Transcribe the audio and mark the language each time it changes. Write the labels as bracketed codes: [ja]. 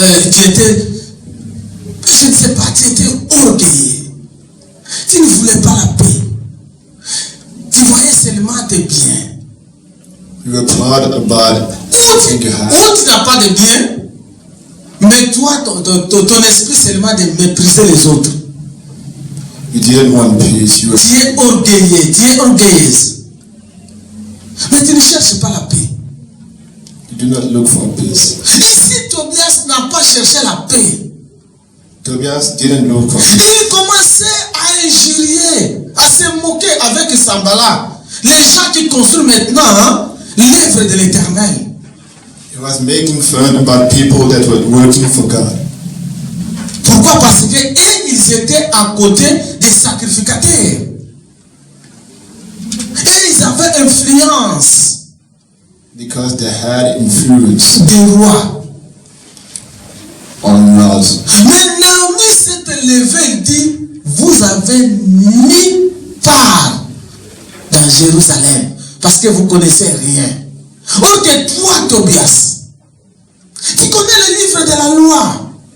[fr] Tu étais, je ne sais pas, tu étais orgueilleux. Tu ne voulais pas la paix. Tu voyais seulement tes biens. [en] You were proud about everything you had. [fr] Où tu n'as pas de biens, mais toi, ton esprit seulement de mépriser les autres. [en] You didn't want peace. You were. [fr] Tu es orgueilleux, tu es orgueilleuse. Mais tu ne cherches pas la paix. [en] You do not look for peace. [fr] Ici, Tobias n'a pas cherché la paix. [en] Tobias didn't look for peace. [fr] Il commençait à injurier, à se moquer avec Sanballat. Les gens qui construisent maintenant l'œuvre de l'Éternel. [en] He was making fun about people that were working for God. [fr] Pourquoi? Parce que ils étaient à côté des sacrificateurs. Et ils avaient influence. [en] Because they had influence [fr] Des rois. [en] on laws. [fr] Mais Naomi s'est levée, il dit, vous avez mis part dans Jérusalem parce que vous ne connaissez rien. Or que toi, Tobias, tu connais le livre de la loi.